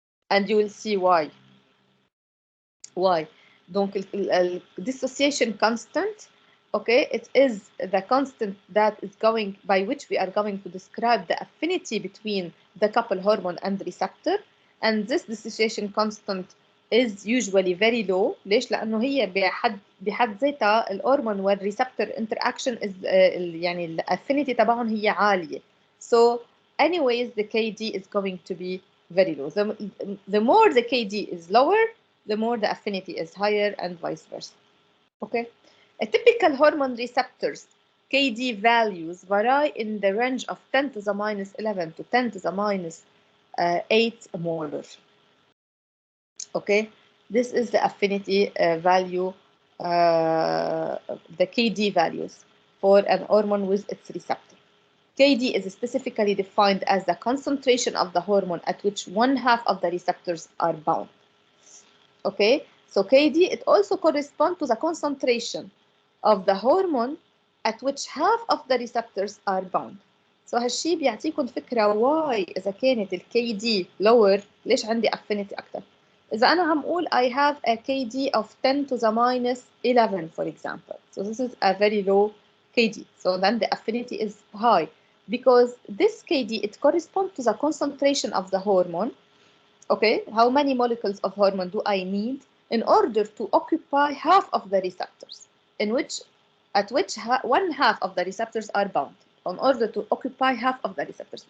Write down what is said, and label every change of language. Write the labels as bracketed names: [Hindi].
[English] And you will see why. Why? Donc, dissociation constant, okay, it is the constant that is going, by which we are going to describe the affinity between the couple hormone and the receptor. And this dissociation constant is usually very low. [Arabic] ليش؟ لأنه هي بحد ذاتها الهرمون والريسبتور [English] interaction is [Arabic] يعني الافينيتي تبعهم هي عالية. [English] So anyways the KD is going to be very low. The more the KD is lower, the more the affinity is higher, and vice versa. Okay. A typical hormone receptors KD values vary in the range of 10 to the minus 11 to 10 to the minus 8 molar. Okay, this is the affinity value, the KD values for an hormone with its receptor. KD is specifically defined as the concentration of the hormone at which 1/2 of the receptors are bound. Okay, so KD, it also corresponds to the concentration of the hormone at which half of the receptors are bound. [Arabic] So هالشي بيعطيكم فكرة why إذا كانت ال KD lower ليش عندي affinity أكتر. إذا أنا عم قول [English] I have a KD of 10 to the minus 11 for example. So this is a very low KD. So then the affinity is high because this KD, it corresponds to the concentration of the hormone. Okay, how many molecules of hormone do I need in order to occupy half of the receptors, at which 1/2 of the receptors are bound, in order to occupy half of the receptors.